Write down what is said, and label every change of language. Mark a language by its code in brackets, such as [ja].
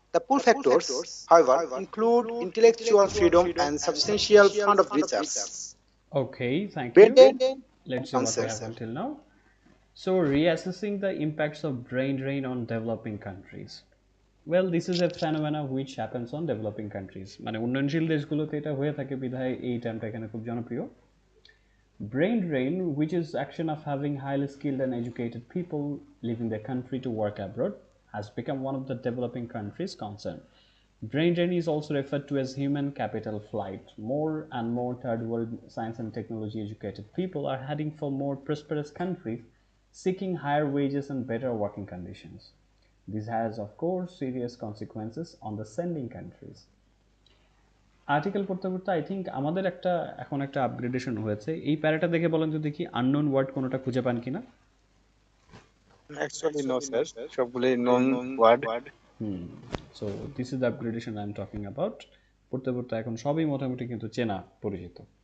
[en] The pull factors, however, include intellectual freedom and substantial fund of research. Okay, thank you. Brain Let's see what we answer. have until now. So, reassessing the impacts of brain drain on developing countries. Well, this is a phenomena which happens on developing countries. [bn] মানে উন্নয়নশীল দেশগুলোতে এটা হয়ে থাকে বিধায় এই টার্মটা এখানে খুব জনপ্রিয়। [en] Brain drain, which is action of having highly skilled and educated people leaving their country to work abroad, has become one of the developing countries' concern. Brain drain is also referred to as human capital flight. More and more third world science and technology educated people are heading for more prosperous countries, seeking higher wages and better working conditions. This has, of course, serious consequences on the sending countries. [bn] Article পড়তে পড়তে I think আমাদের এখন একটা upgradation হয়েছে। এই প্যারাটা দেখে বলেন তো দেখি আননোন ওয়ার্ড কোনোটা খুঁজে পান কিনা? অ্যাকচুয়ালি নো স্যার, সবগুলোই নন word. [en] So this is the upgradation I am talking about. [bn] পড়তে পড়তে এখন সবই মোটামুটি কিন্তু চেনা পরিচিত।